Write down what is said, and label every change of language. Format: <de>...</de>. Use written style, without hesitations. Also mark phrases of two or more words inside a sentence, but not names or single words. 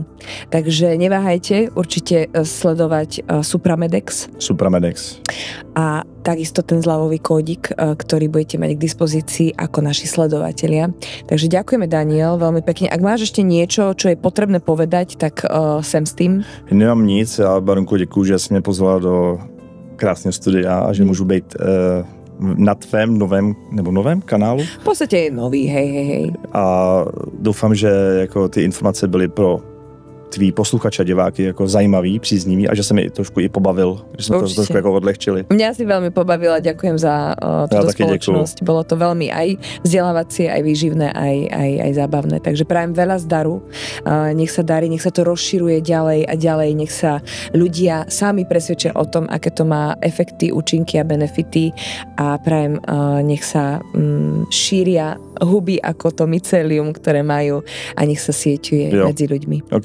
<sk>Takže neváhajte určite sledovať Supramedex. A takisto ten zľavový kódik, ktorý budete mať k dispozícii ako naši sledovatelia. Takže ďakujeme, Daniel, veľmi pekne. Ak máš ešte niečo, čo je potrebné povedať, tak sem s tým.</sk> <cs>Nemám nic, já Baronko děkuju, že jsi mě pozvala do krásného studia a že můžu být na tvém novém kanálu.</cs> <sk>V podstate je nový, hej.</sk> <cs>A doufám, že jako ty informace byly pro tví posluchače a diváky jako zajímavý, příznivý a že se mi trošku i pobavil, že jsme to trošku jako odlehčili.</cs> <sk>Mňa si veľmi pobavila, ďakujem za túto spoločnosť. Bolo to veľmi aj vzdelávacie, aj výživné, aj zábavné. Takže prajem veľa zdaru, nech sa darí, nech sa to rozširuje ďalej a ďalej, nech sa ľudia sami presvedčia o tom, aké to má efekty, účinky a benefity a prajem, nech sa šíria huby ako to mycelium, ktoré majú a nech sa sieťuje medzi ľuďmi.</sk>